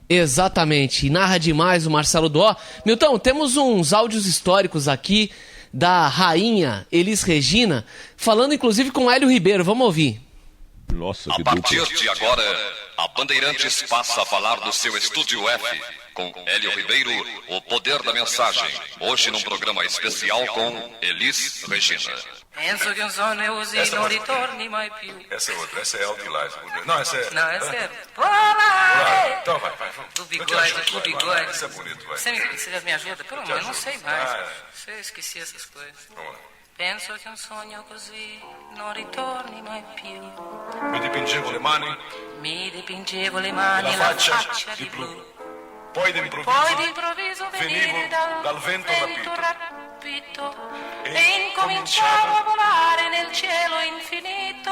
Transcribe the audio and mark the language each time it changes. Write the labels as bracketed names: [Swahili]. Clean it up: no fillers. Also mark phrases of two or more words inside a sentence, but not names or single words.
[Portuguese] Exatamente, e narra demais o Marcelo Duó. Milton, temos uns áudios históricos aqui da rainha Elis Regina, falando inclusive com Hélio Ribeiro, vamos ouvir. Nossa, que a partir de agora, a Bandeirantes passa a falar do seu Estúdio F, com Hélio Ribeiro, o poder da mensagem. Hoje num programa especial com Elis Regina. [Italian] Penso che un sonno è così, non ritorni mai più. [Portuguese] Essa é outra, essa é Outlive. Não, essa é... Não, essa é... Volare! Então vai. Do bigode, do bigode. Essa é bonito, vai. Você já me ajuda? Pelo amor, eu não sei mais. Eu esqueci essas coisas. Vamos lá. [Italian] Penso che un sogno così non ritorni mai più. Mi dipingevo le mani, La faccia di blu. Poi d'improvviso venivo dal vento rapito e incominciavo a volare nel cielo infinito.